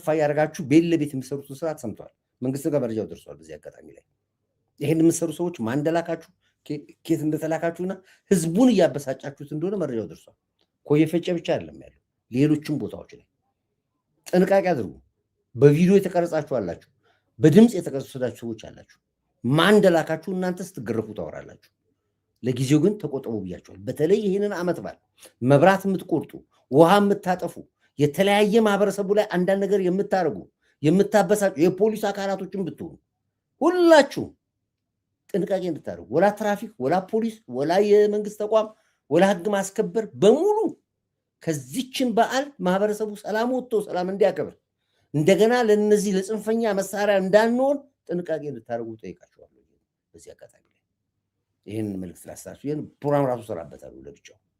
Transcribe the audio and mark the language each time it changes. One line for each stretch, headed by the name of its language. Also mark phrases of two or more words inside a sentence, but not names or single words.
Amharic: ያደርጋችሁ ቤት ለቤት የሚሰሩትን ስራ ሰምቷል። መንግስት ጋር መረጃው ደርሷል። በዚህ አጋጣሚ ላይ ይሄን የምትሰሩ ሰዎች ማን እንደላካችሁ ኬት እንደተላካችሁና ህዝቡን እያበሳጫችሁት እንደሆነ መረጃው ደርሷል። ኮየ ፈጬ ብቻ አይደለም ያለው፣ ሌሎችም ቦታዎች ላይ ጥንቃቄ አድርጉ። በቪዲዮ የተቀረጻችሁ አላችሁ፣ በድምፅ የተቀረጻችሁ ሰዎች አላችሁ። ማን እንደላካችሁ እናንተ ስትገረፉ ታወራላችሁ። ለጊዜው ግን ተቆጠቡ ብያችኋል። በተለይ ይህንን ዓመት በዓል መብራት የምትቆርጡ ውሃ የምታጠፉ የተለያየ ማህበረሰቡ ላይ አንዳንድ ነገር የምታደርጉ የምታበሳጩ የፖሊስ አካላቶችን ብትሆኑ ሁላችሁ ጥንቃቄ እንድታደርጉ ወላ ትራፊክ ወላ ፖሊስ ወላ የመንግስት ተቋም ወላ ህግ ማስከበር በሙሉ ከዚችን በዓል ማህበረሰቡ ሰላም ወጥቶ ሰላም እንዲያከብር እንደገና ለነዚህ ለጽንፈኛ መሳሪያ እንዳንሆን ጥንቃቄ እንድታደርጉ ጠይቃችኋለሁ። በዚህ አጋጣሚ ላይ ይህን መልዕክት ላስተላልፍ። ይህን ፕሮግራም ራሱ ሰራበታለሁ ለብቻው